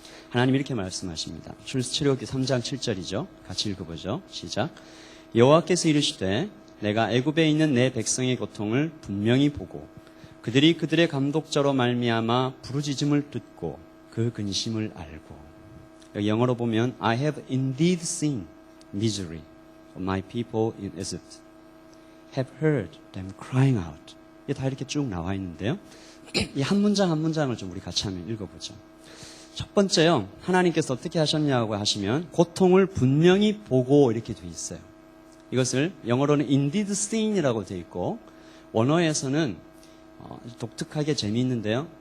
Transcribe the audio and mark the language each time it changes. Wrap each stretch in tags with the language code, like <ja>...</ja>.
<ko>하나님 이렇게 말씀하십니다. 출애굽기 3장 7절이죠. 같이 읽어보죠. 시작. 여호와께서 이르시되 내가 애굽에 있는 내 백성의 고통을 분명히 보고 그들이 그들의 감독자로 말미암아 부르짖음을 듣고 그 근심을 알고. 여기 영어로 보면</ko> <en>I have indeed seen misery of my people in Egypt, have heard them crying out.</en> <ko>이게 다 이렇게 쭉 나와 있는데요. 이 한 문장 한 문장을 좀 우리 같이 한번 읽어보죠. 첫 번째요. 하나님께서 어떻게 하셨냐고 하시면 고통을 분명히 보고 이렇게 돼 있어요. 이것을 영어로는 indeed seen이라고 돼 있고 원어에서는 독특하게 재미있는데요.</ko>